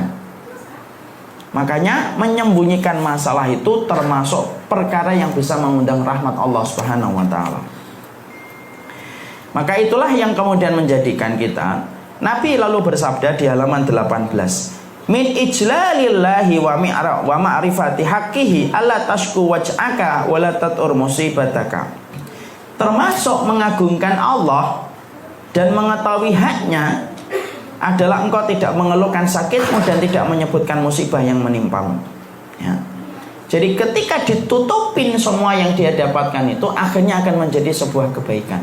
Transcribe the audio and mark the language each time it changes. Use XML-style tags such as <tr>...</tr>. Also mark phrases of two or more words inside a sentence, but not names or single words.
<id>Makanya menyembunyikan masalah itu termasuk perkara yang bisa mengundang rahmat Allah</id> <ar>سبحانه وتعالى.</ar> <id>Maka itulah yang kemudian menjadikan kita, Nabi lalu bersabda di halaman 18,</id> <ar>من إجلال الله ومعرفة حقه ألا تشكو وجعك ولا تذكر مصيبتك.</ar> <id>Termasuk mengagungkan Allah dan mengetahui haknya adalah engkau tidak mengeluhkan sakitmu dan tidak menyebutkan musibah yang menimpamu, ya. Jadi ketika ditutupin semua yang dia dapatkan itu, akhirnya akan menjadi sebuah kebaikan.</id>